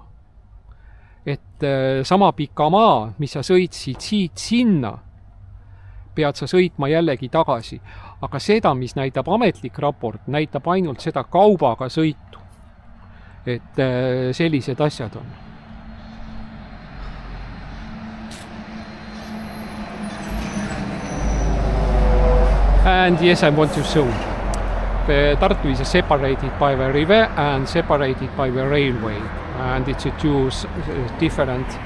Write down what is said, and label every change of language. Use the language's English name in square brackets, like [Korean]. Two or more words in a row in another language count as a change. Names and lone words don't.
[Estonian] Et sama pika maa, mis sa sõitsid siit sinna, pead sa sõitma jällegi tagasi. Aga seda, mis näitab ametlik raport, näitab ainult seda kaubaga sõitu. Et sellised asjad on. [English] And yes, I want to show. Tartu is separated by the river and separated by the railway. And it's two different.